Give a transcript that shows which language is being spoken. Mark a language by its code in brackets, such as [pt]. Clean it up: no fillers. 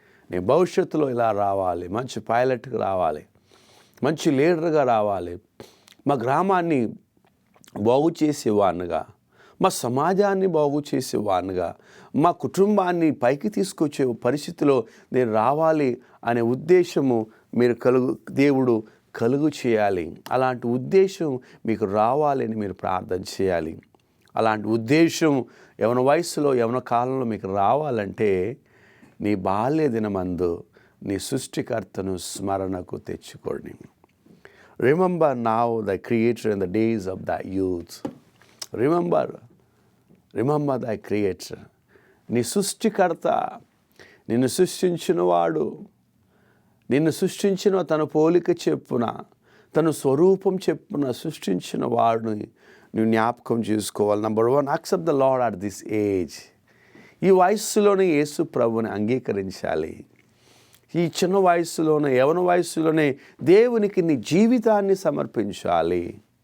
[te] నేను భవిష్యత్తులో ఇలా రావాలి, మంచి పైలట్గా రావాలి, మంచి లీడర్గా రావాలి, మా గ్రామాన్ని బాగు చేసేవాడినిగా, మా సమాజాన్ని బాగు చేసేవాడినిగా, మా కుటుంబాన్ని పైకి తీసుకొచ్చే పరిస్థితిలో నేను రావాలి అనే ఉద్దేశము దేవుడు కలుగు చేయాలి. అలాంటి ఉద్దేశం మీకు రావాలని మీరు ప్రార్థన చేయాలి. అలాంటి ఉద్దేశం యవన వయసులో, యవన కాలంలో మీకు రావాలంటే నీ బాల్య దినమందు నీ సృష్టికర్తను స్మరణకు తెచ్చుకోండి. [en] Remember now thy Creator in the days of thy youth. Remember thy Creator. [te] నీ సృష్టికర్త, నిన్ను సృష్టించినవాడు, నిన్ను సృష్టించిన తన పోలిక చెప్పున, తన స్వరూపం చెప్పున సృష్టించిన వాడిని నువ్వు జ్ఞాపకం చేసుకోవాలి. [en] Number 1, accept the Lord at this age. [te] ఈ వయస్సులోనే యేసు ప్రభుని అంగీకరించాలి. ఈ చిన్న వయసులోనే, యవన వయసులోనే దేవునికి నీ జీవితాన్ని సమర్పించాలి.